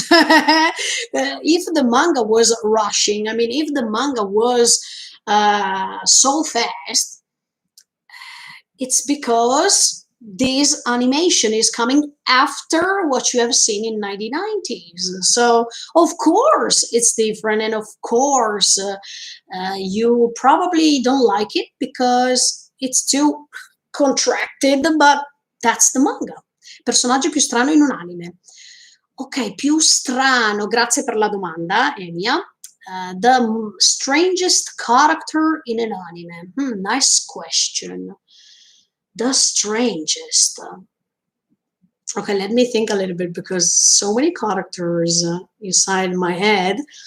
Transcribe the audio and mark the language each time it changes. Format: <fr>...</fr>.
<en>If the manga was rushing, I mean, if the manga was so fast, it's because this animation is coming after what you have seen in 1990s. So of course it's different, and of course you probably don't like it because it's too contracted, but that's the manga.</en> <it>Personaggio più strano in un anime. Ok, più strano, grazie per la domanda, Emilia.</it> <en>The strangest character in an anime. Nice question. The strangest. Okay, let me think a little bit because so many characters inside my head.</en>